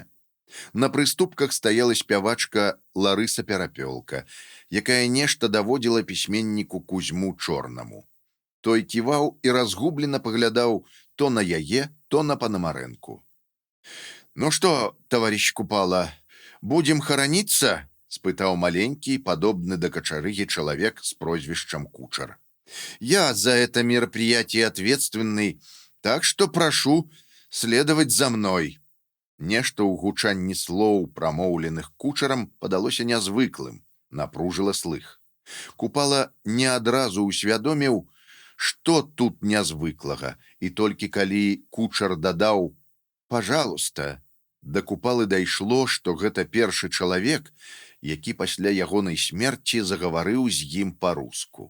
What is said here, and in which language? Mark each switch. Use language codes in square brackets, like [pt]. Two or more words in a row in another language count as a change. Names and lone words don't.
[be] На прыступках стаяла спявачка Ларыса Перапёлка, якая нешта даводзіла пісьменніку Кузьму Чорнаму. Той ківаў і разгублена паглядаў то на яе, то на Панамарэнку. «Ну што, таварыш Купала, будем хараніцца?» — спытаў маленькі, падобны да качарыгі чалавек з прозвішчам Кучар. [ru] «Я за это мероприятие ответственный, так что прошу следовать за мной». [be] Нешта ў гучанні слоў, прамоўленых Кучарам, падалося нязвыклым, напружыла слых. Купала не адразу ўсвядоміў, што тут нязвыклага, і толькі калі Кучар дадаў «пожалуйста», да Купалы дайшло, што гэта першы чалавек, які пасля ягонай смерці загаварыў з ім па-руску.